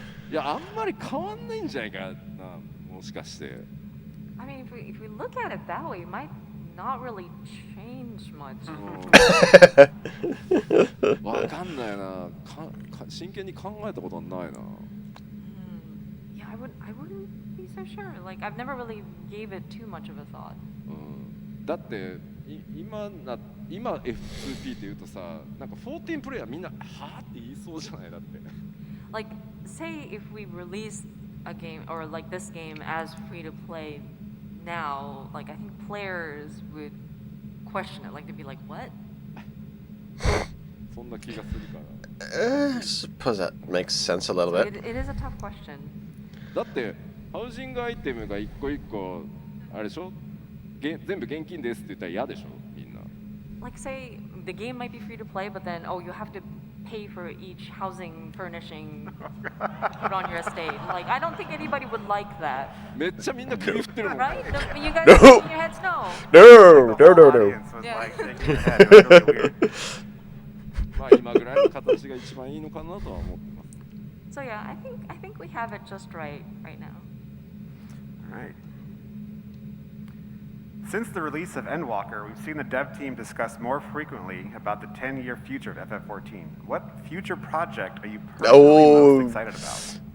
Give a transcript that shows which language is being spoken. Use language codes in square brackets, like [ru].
[ja] いやあんまり変わんないんじゃないかな、もしかして。 [en] I mean, if we look at it that way, it might not really change much. [ja] わかんないな。真剣に考えたことはないな。 [en] Yeah, I wouldn't be so sure. Like, I've never really gave it too much of a thought. [ja] だって今 F2P って言うとさ、なんか14プレイヤーみんなはぁって言いそうじゃないだって。 [en] Like, say if we release a game or like this game as free to play now, like I think players would question it. Like they'd be like, "What?" [ja] そんな気がするから。 [en] I suppose that makes sense a little bit. It is a tough question. [ja] だってハウジングアイテムが一個一個あれでしょ、全部現金ですって言ったら嫌でしょみんな。 [en] Like say the game might be free to play, but then you have to pay for each housing furnishing put on your estate. Like I don't think anybody would like that. [ja] めっちゃみんな首振ってるもん。 [en] Right? You guys No. shaking your heads no. No, The no, no, no. audience was Yeah. like shaking their head. It was really weird. [ja] まあ今ぐらいの形が一番いいのかなとは思ってます。 [en] So yeah, I think we have it just right now. All right. Since the release of Endwalker, we've seen the dev team discuss more frequently about the 10-year future of FF14. What future project are you personally most excited about?